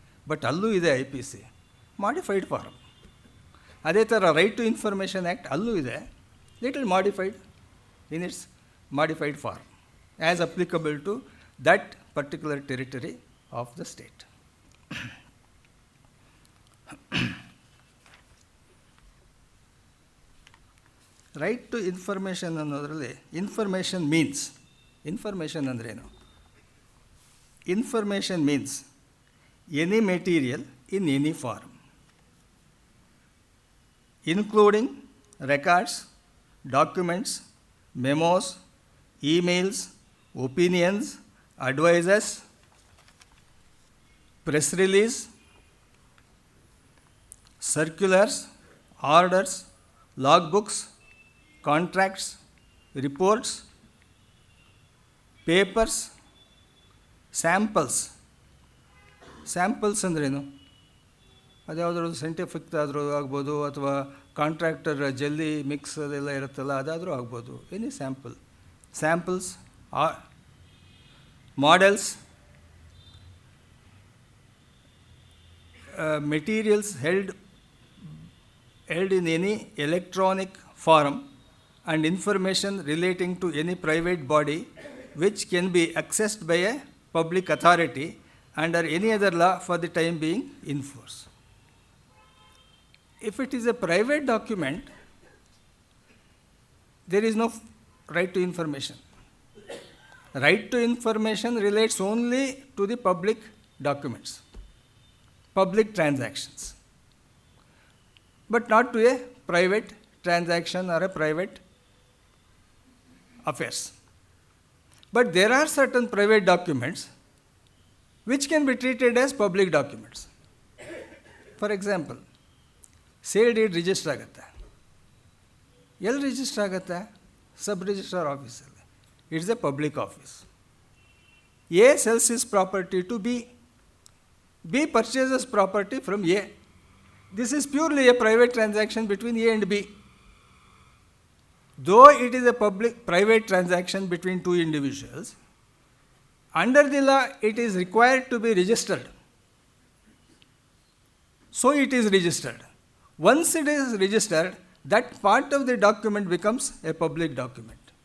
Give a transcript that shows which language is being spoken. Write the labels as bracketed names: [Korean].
[English] But ಅಲ್ಲೂ ಇದೆ IPC modified form. [Kannada] ಅದೇ ಥರ [English] Right to information act ಅಲ್ಲೂ ಇದೆ, little modified in its modified form as applicable to that particular territory of the state. [Kannada] Right to information ಅನ್ನೋದರಲ್ಲಿ [English] information means, [Kannada] information ಅಂದ್ರೇನು? [English] Information means any material in any form, including records, documents, memos, emails, opinions, advices, press release, circulars, orders, logbooks, contracts, reports, papers, samples. [Kannada] Samples ಅಂದ್ರೇನು? ಅದ್ಯಾವುದಾದ್ರು scientific ಆದರೂ ಆಗ್ಬೋದು, ಅಥವಾ contractor jelly mix ಅದೆಲ್ಲ ಇರುತ್ತಲ್ಲ ಅದಾದರೂ ಆಗ್ಬೋದು. [English] Any samples, models, materials held in any electronic form, and information relating to any private body which can be accessed by a public authority under any other law for the time being in force. If it is a private document, there is no right to information. Right to information relates only to the public documents, public transactions, but not to a private transaction or a private affairs. But there are certain private documents which can be treated as public documents. For example, [Kannada] sale deed register ಆಗುತ್ತೆ. ಎಲ್ಲಿ register ಆಗುತ್ತೆ? Sub registrar ಆಫೀಸಲ್ಲಿ. [English] It's a public office. A sells is property to B. B purchases property from A. This is purely a private transaction between A and B. Though it is a private transaction between two individuals, under the law it is required to be registered. So it is registered. Once it is registered, that part of the document becomes a public document.